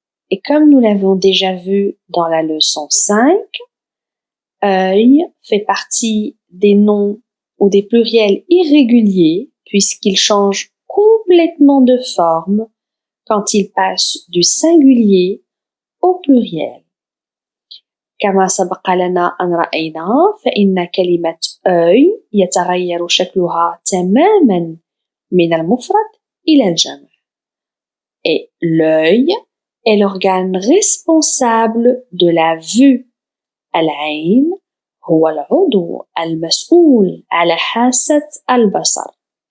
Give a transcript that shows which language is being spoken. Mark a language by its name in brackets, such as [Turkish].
[French] Et comme nous l'avons déjà vu dans la leçon 5, œil fait partie des noms ou des pluriels irréguliers puisqu'ils changent complètement de forme quand ils passent du singulier au pluriel. [Arabic] كما سبق لنا أن رأينا فإن كلمة œil يتغير شكلها تماماً من المفرد إلى الجمع. [French] Et l'œil est l'organe responsable de la vue. [Arabic] العين هو العضو المسؤول على حاسة البصر.